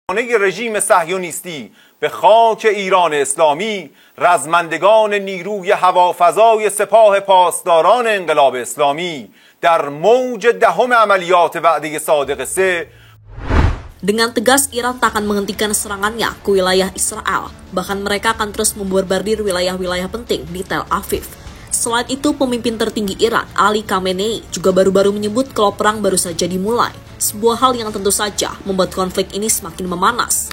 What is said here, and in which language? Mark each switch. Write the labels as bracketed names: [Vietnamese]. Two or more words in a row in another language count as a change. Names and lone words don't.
[Persian] رژیم صهیونیستی به خاک ایران اسلامی رزمندگان نیروی هوافضای سپاه پاسداران انقلاب اسلامی در موج دهم عملیات وعده صادق 3. [Indonesian] Dengan tegas, Iran tak akan menghentikan serangannya ke wilayah Israel. Bahkan mereka akan terus membombardir wilayah-wilayah penting di Tel Aviv. Selain itu, pemimpin tertinggi Iran, Ali Khamenei, juga baru-baru menyebut kalau perang baru saja dimulai. Sebuah hal yang tentu saja membuat konflik ini semakin memanas.